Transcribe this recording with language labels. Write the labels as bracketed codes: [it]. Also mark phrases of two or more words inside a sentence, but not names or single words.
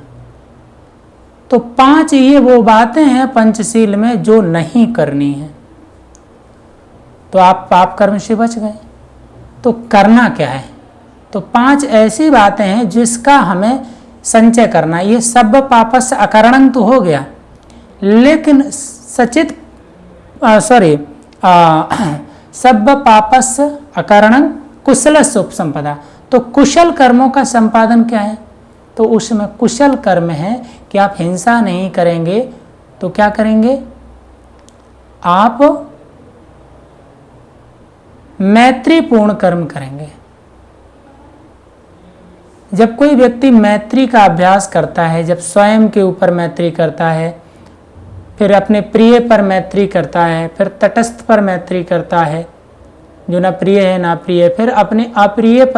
[hi] तो 5 ये वो बातें हैं पंचशील में जो नहीं करनी है। तो आप पाप कर्म से बच गए, तो करना क्या है? तो 5 ऐसी बातें हैं जिसका हमें संचय करना। [pi] ये सब पापस अकरणं [hi] तो हो गया, लेकिन [pi] सचित सब पापस अकरणं कुशल उपसंपदा। [hi] तो कुशल कर्मों का संपादन क्या है? तो उसमें कुशल कर्म है कि आप हिंसा नहीं करेंगे, तो क्या करेंगे? आप मैत्रीपूर्ण कर्म करेंगे। जब कोई व्यक्ति मैत्री का अभ्यास करता है, जब स्वयं के ऊपर मैत्री करता है, फिर अपने प्रिय पर मैत्री करता है, फिर तटस्थ पर मैत्री करता है जो ना प्रिय है ना प्रिय, फिर अपने अप्रिय पर